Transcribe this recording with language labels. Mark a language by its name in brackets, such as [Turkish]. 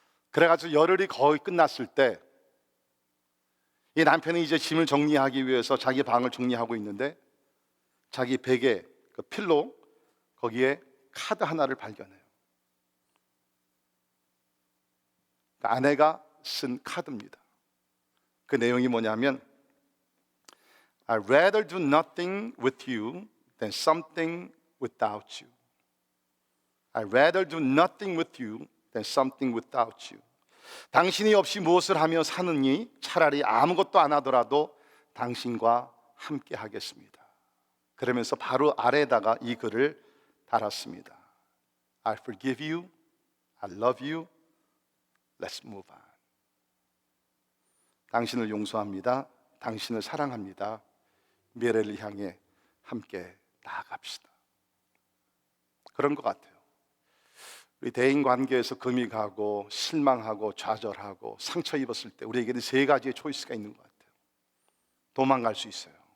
[Korean] 그래가지고 열흘이 거의 끝났을 때 이 남편이 이제 짐을 정리하기 위해서 자기 방을 정리하고 있는데 자기 베개, 그 필로 거기에 카드 하나를 발견해요. 그러니까 아내가 쓴 카드입니다. 그 내용이 뭐냐면 [English] I'd rather do nothing with you than something without you. I'd rather do nothing with you than something without you. [Korean] 당신이 없이 무엇을 하며 사느니 차라리 아무것도 안 하더라도 당신과 함께 하겠습니다. 그러면서 바로 아래에다가 이 글을 달았습니다. [English] I forgive you, I love you, let's move on. [Korean] 당신을 용서합니다. 당신을 사랑합니다. 미래를 향해 함께 나아갑시다. 그런 것 같아요. 우리 대인 관계에서 금이 가고 실망하고 좌절하고 상처 입었을 때 우리에게는 세 가지의 초이스가 있는 것 같아요. 도망갈 수 있어요.